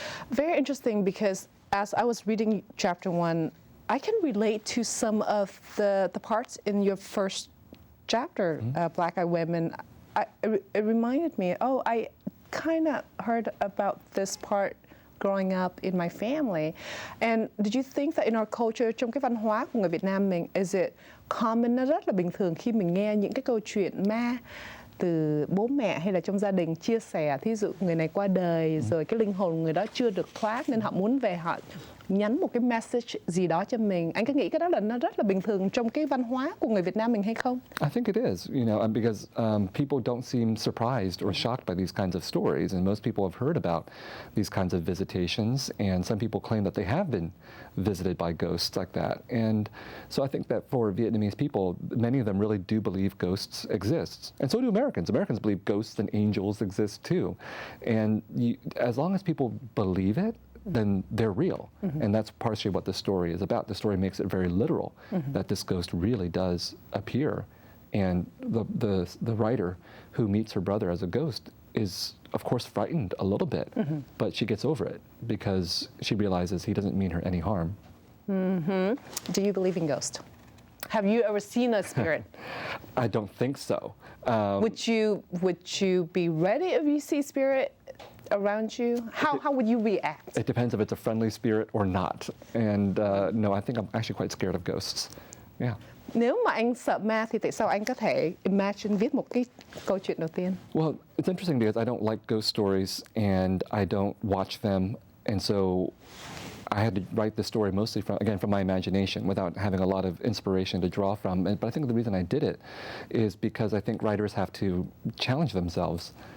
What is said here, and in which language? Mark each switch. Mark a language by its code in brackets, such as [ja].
[en] Very interesting, because as I was reading chapter 1, I can relate to some of the parts in your first chapter, Black Eyed Women. It reminded me, I kind of heard about this part growing up in my family. And did you think that in our culture, [vi] trong cái văn hóa của người Việt Nam mình, [en] is it common, [vi] nó rất là bình thường khi mình nghe những cái câu chuyện ma từ bố mẹ hay là trong gia đình chia sẻ, thí dụ người này qua đời rồi cái linh hồn người đó chưa được thoát nên họ muốn về, họ nhắn một cái message gì đó cho mình. Anh có nghĩ cái đó là nó rất là bình thường trong cái văn hóa của người Việt Nam mình hay không? [en] I think it is, you know, because people don't seem surprised or shocked by these kinds of stories, and most people have heard about these kinds of visitations, and some people claim that they have been visited by ghosts like that. And so I think that for Vietnamese people, many of them really do believe ghosts exist, and so do Americans. Americans believe ghosts and angels exist too, and as long as people believe it, then they're real. And that's partially what the story is about. The story makes it very literal, that this ghost really does appear. And the writer who meets her brother as a ghost is, of course, frightened a little bit, but she gets over it because she realizes he doesn't mean her any harm. Do you believe in ghosts? Have you ever seen a spirit? I don't think so. Would you be ready if you see spirit around you? How would you react? It depends if it's a friendly spirit or not. And no, I think I'm actually quite scared of ghosts. Yeah. [vi] Nếu mà anh sợ ma thì tại sao anh có thể imagine viết một cái câu chuyện đầu tiên? [en] Well, it's interesting because I don't like ghost stories and I don't watch them, and so I had to write the story mostly from my imagination without having a lot of inspiration to draw from. But I think the reason I did it is because I think writers have to challenge themselves